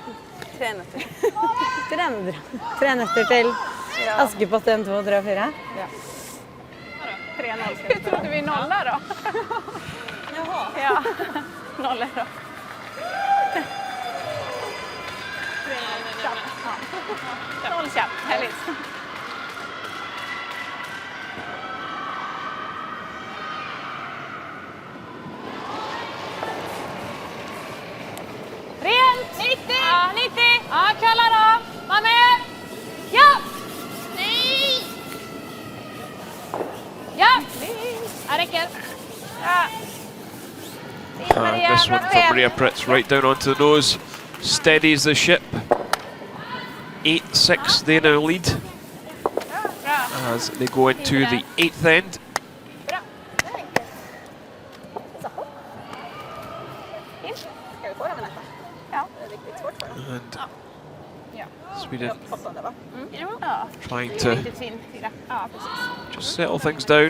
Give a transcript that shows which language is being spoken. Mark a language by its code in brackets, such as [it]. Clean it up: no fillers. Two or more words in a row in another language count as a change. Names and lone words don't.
[no] 3 nøtter. 3 nøtter til Askepott 1, 2, 3 og 4. Ja. 3-0. Jeg trodde vi nollet da. Ja, nollet da. [sv] Noll kjapp, härligt. Rent! 90! Ja, 90! Ja, kalla då! Var med! Ja! Nej! Ja! Jag räcker. Ja. [en] And this one from Maria Pritz right down onto the nose. Steadies the ship. 8-6 they now lead. As they go into the 8th end. And Sweden trying to just settle things down.